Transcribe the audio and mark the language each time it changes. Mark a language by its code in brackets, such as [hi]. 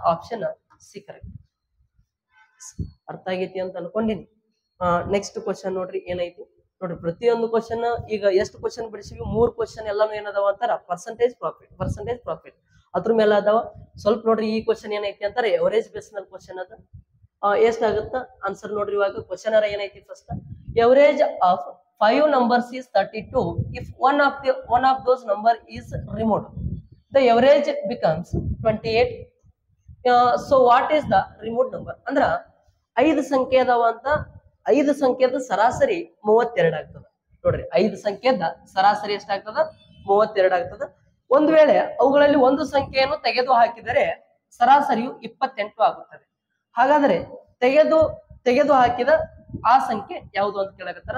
[kn] Option C correct. ಅರ್ಥ ಆಗೈತಿ ಅಂತ ಅನ್ಕೊಂಡಿನಿ. ನೆಕ್ಸ್ಟ್ ಕ್ವಶನ್ ನೋಡ್ರಿ, ಏನೈತಿ ನೋಡ್ರಿ. ಪ್ರತಿಯೊಂದು ಕ್ವಶನ್ ಈಗ ಎಷ್ಟು ಕ್ವಶನ್ ಬಿಡಿಸಿವಿ? 3 ಕ್ವಶನ್ ಎಲ್ಲಾನು ಏನದಾವ ಅಂತಾರ ಪರ್ಸೆಂಟೇಜ್ ಪ್ರಾಫಿಟ್ ಅದ್ರ ಮೇಲೆ ಅದಾವ. ಸ್ವಲ್ಪ ನೋಡ್ರಿ, ಈ ಕ್ವಶನ್ ಏನೈತಿ ಅಂತಾರ ಎವರೇಜ್ ಬೇಸ್ ನಲ್ಲಿ ಕ್ವಶನ್ ಅದ. ಎಷ್ಟಾಗುತ್ತ ಆನ್ಸರ್ ನೋಡ್ರಿ. ಇವಾಗ ಕ್ವಶನ್ ಏನೈತಿ first, [en] Average of 5 numbers is 32 if one of those number is removed, the average becomes 28. So what is the removed number? [kn] ಅಂದ್ರ 5 ಸಂಖ್ಯೆ ಅದಾವ ಅಂತ, 5 ಸಂಖ್ಯೆದ ಸರಾಸರಿ 32 ಆಗ್ತದ. ನೋಡ್ರಿ, 5 ಸಂಖ್ಯೆದ ಸರಾಸರಿ ಎಷ್ಟಾಗ್ತದ? 32 ಆಗ್ತದ. ಒಂದ್ ವೇಳೆ ಅವುಗಳಲ್ಲಿ ಒಂದು ಸಂಖ್ಯೆಯನ್ನು ತೆಗೆದು ಹಾಕಿದರೆ ಸರಾಸರಿಯು 28 ಆಗುತ್ತದೆ. ಹಾಗಾದ್ರೆ ತೆಗೆದು ಹಾಕಿದ ಆ ಸಂಖ್ಯೆ ಯಾವುದು ಅಂತ ಕೇಳಕತ್ತಾರ.